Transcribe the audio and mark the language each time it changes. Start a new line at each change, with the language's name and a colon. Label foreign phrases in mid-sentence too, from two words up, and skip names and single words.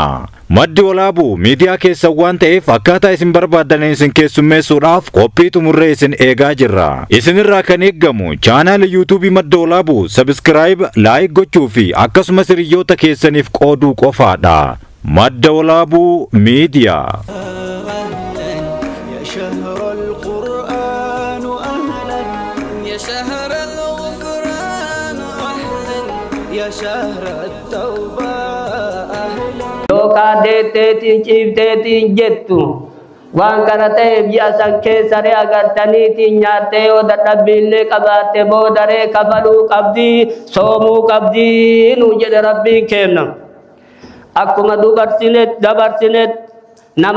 Oromo: Maddi Walaabuu miidiyaa keessan waan ta'eef akkaataa isin barbaadan isin keessummeessuudhaaf qophii xumurree isin eegaa jirra. Isinirraa kan eeggamu
English: chaanaala yuutuubii
Oromo: Madda Walaabuu
English: sabskiraayib laayik
Oromo: gochuu fi akkasumas hiriyoota keessaniif qooduu qofaadha. Madda Walaabuu miidiyaa.
Arabic: شهر القرآن أهلا يا شهر الغفران أهلا يا شهر التوبة أهلا
Oromo: yookaan deetteetiin ciifteetiin jettu waan kana ta'eef ji'a san keessaree agartaniitiin nyaattee yoo dadhabbiillee qabaatte boodaree kafaluu qabdii soomuu qabdii nuun jedhe rabbiin kenna akkuma dabarsinet nama